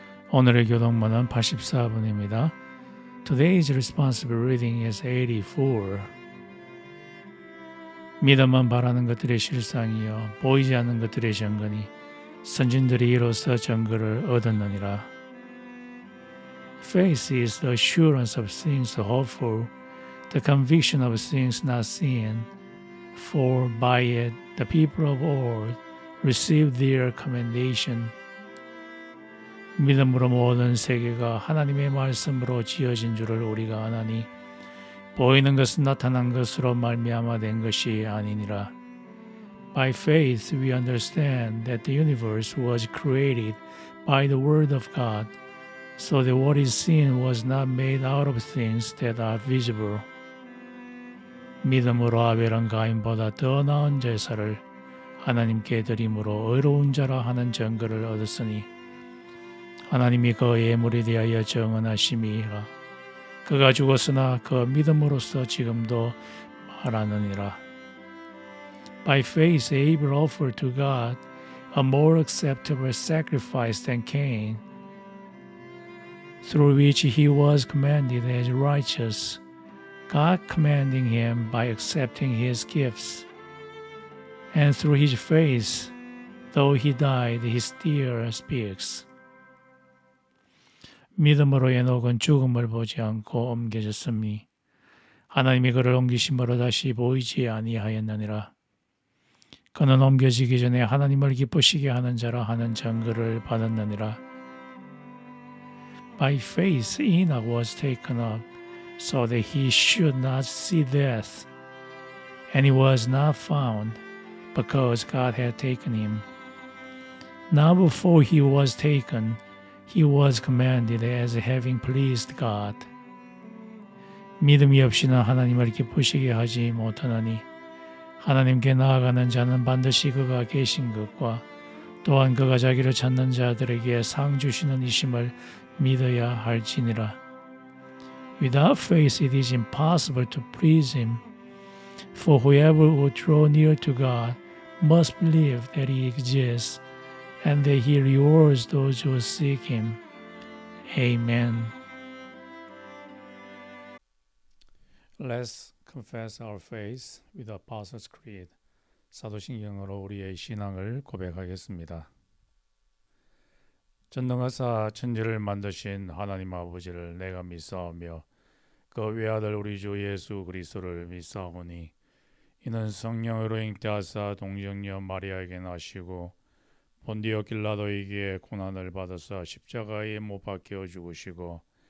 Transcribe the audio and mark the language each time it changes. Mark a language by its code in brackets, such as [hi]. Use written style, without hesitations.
[ko] 오늘의 교동문은 84분입니다. [en] Today's responsible reading is 84. [ko] 믿음은 바라는 것들의 실상이요 보이지 않는 것들의 증거니 선진들이 이로써 증거를 얻었느니라. [en] Faith is the assurance of things hoped for, the conviction of things not seen. For by it the people of old received their commendation. [ko] 믿음으로 모든 세계가 하나님의 말씀으로 지어진 줄을 우리가 아나니 보이는 것은 나타난 것으로 말미암아 된 것이 아니니라. [en] By faith we understand that the universe was created by the word of God, so that what is seen was not made out of things that are visible. [ko] 믿음으로 아벨은 가인보다 더 나은 제사를 하나님께 드림으로 의로운 자라 하는 증거를 얻었으니 하나님이 그 예물에 대하여 정언하심이라. 그가 죽었으나 그 믿음으로써 지금도 말하느니라. [en] By faith Abel offered to God a more acceptable sacrifice than Cain, through which he was commended as righteous, God commending him by accepting his gifts. And through his faith, though he died, he still speaks. [ko] 믿음으로 에녹은 죽음을 보지 않고 옮겨졌으니 하나님이 그를 옮기심으로 다시 보이지 아니하였느니라. 그는 옮겨지기 전에 하나님을 기쁘시게 하는 자라 하는 증거를 받았느니라. [en] By faith Enoch was taken up, so that he should not see death, and he was not found, because God had taken him. Now before he was taken, he was commended as having pleased God. [ko] 믿음이 없이는 하나님을 기쁘시게 하지 못하나니 하나님께 나아가는 자는 반드시 그가 계신 것과 또한 그가 자기를 찾는 자들에게 상 주시는 이심을 믿어야 할지니라. [en] Without faith it is impossible to please him, for whoever would draw near to God must believe that he exists and that he rewards those who seek him. Amen. Let's confess our faith with the Apostles' Creed. [ko] 사도신경으로 우리의 신앙을 고백하겠습니다. 전능하사 천지를 만드신 하나님 아버지를 내가 믿사오며 그 외아들 우리 주 예수 그리스도를 믿사오니 이는 성령으로 잉태하사 동정녀 마리아에게 나시고 본디오 빌라도에게 고난을 받아서 십자가에 못 박혀 죽으시고